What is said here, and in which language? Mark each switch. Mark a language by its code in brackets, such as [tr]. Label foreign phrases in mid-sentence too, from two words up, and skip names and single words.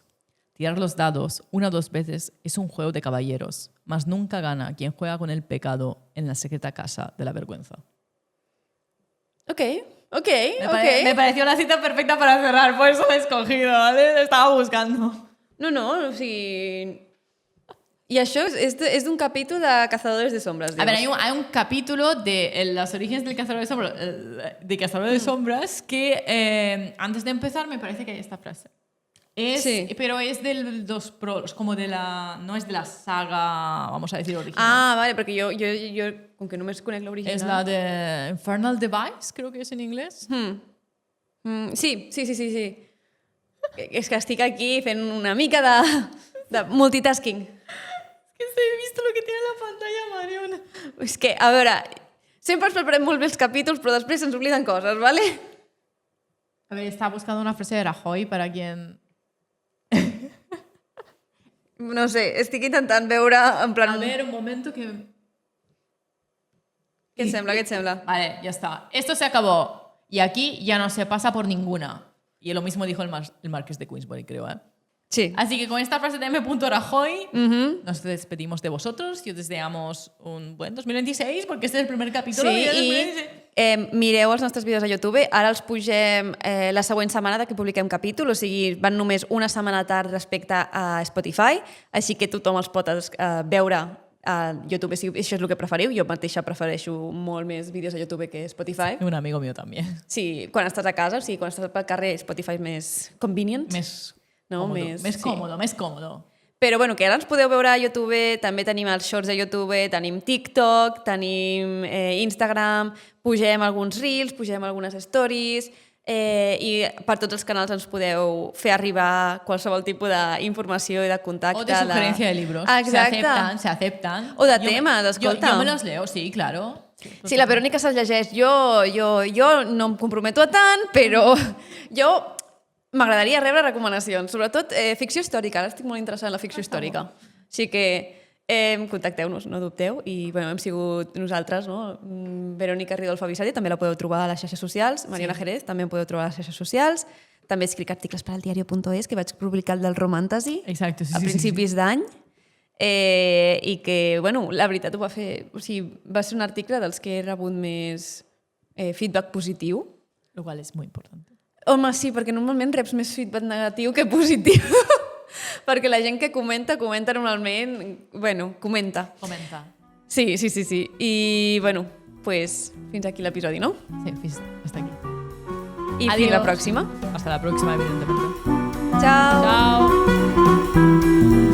[es] Tirar los dados 1 o 2 veces es un juego de caballeros, mas nunca gana quien juega con el pecado en la secreta casa de la vergüenza. Ok. Me pareció la cita perfecta para cerrar, por eso la he escogido, ¿vale? Lo estaba buscando. [ca] No, o sigui... I això és d'un capítol de Cazadores de Sombras, [es] A ver, [ca] dius. [es] hay un capítulo de los orígenes del Cazador de Sombras, que antes de empezar me parece que hay esta frase. Sí. Pero es del dos prólogos, como de la... No es de la saga, vamos a decir, original. [ca] Ah, vale, perquè jo com que només conec l'original... [es] Es la de Infernal Device, creo que es en inglés. [ca] Sí. És que estic aquí fent una mica de multitasking. [es] Que he visto lo que tiene la pantalla, Mariona. [ca] És que, a veure, sempre ens preparem molt bé els capítols, però després ens obliden coses, ¿vale? [es] A ver, estaba buscando una frase de Rajoy para quien... [ca] No sé, estic intentant veure en plan... [es] A ver, un momento que... [ca] Què et sembla? [es] Vale, ya está. Esto se acabó. Y aquí ya no se pasa por ninguna. Y lo mismo dijo el marqués de Queensbury, creo, ¿eh? Sí. Así que con esta frase de M. Rajoy nos despedimos de vosotros y os deseamos un buen 2026, porque este es el primer capítulo. [ca] Sí, i mireu els nostres vídeos a YouTube. Ara els pugem la següent setmana que publiquem capítol, o sigui, van només una setmana tard respecte a Spotify, així que tothom els pot veure a YouTube, si això és el que preferiu. Jo mateixa prefereixo molt més vídeos a YouTube que Spotify. [es] Un amigo mío también. [ca] Sí, quan estàs a casa, o sigui, quan estàs pel carrer, Spotify és més convenient. No, Més [es] cómodo. [ca] Però bueno, que ara ens podeu veure a YouTube, també tenim els shorts de YouTube, tenim TikTok, tenim Instagram, pugem alguns reels, pugem algunes stories, i per tots els canals ens podeu fer arribar qualsevol tipus d'informació i de contacte. [es] O de sugerencia de libros. [ca] Exacte. [es] Se aceptan. O de temas, escolta. Yo me los leo, sí, claro. [ca] Sí, la Verònica se'ls llegeix. Jo no em comprometo a tant, però jo m'agradaria rebre recomanacions, sobretot ficció històrica. Ara estic molt interessada en la ficció històrica. Així que contacteu-nos, no dubteu. I bueno, hem sigut nosaltres, no? Verònica Ridolfa Bissaria, també la podeu trobar a les xarxes socials. Mariona Jerez, també em podeu trobar a les xarxes socials. També escric articles per al diario.es, que vaig publicar el del Romàntesi a principis d'any. I que, bueno, la veritat ho va fer... O sigui, va ser un article dels que he rebut més feedback positiu. [es] Lo cual es muy importante. [ca] Home, sí, perquè normalment reps més feedback negatiu que positiu. Perquè la gent que comenta normalment... Bueno, comenta. Sí. I, bueno, pues fins aquí l'episodi, no? [es] Sí, hasta aquí. [ca] I fins la pròxima. [es] Hasta la próxima, evidentemente. Ciao. Chao.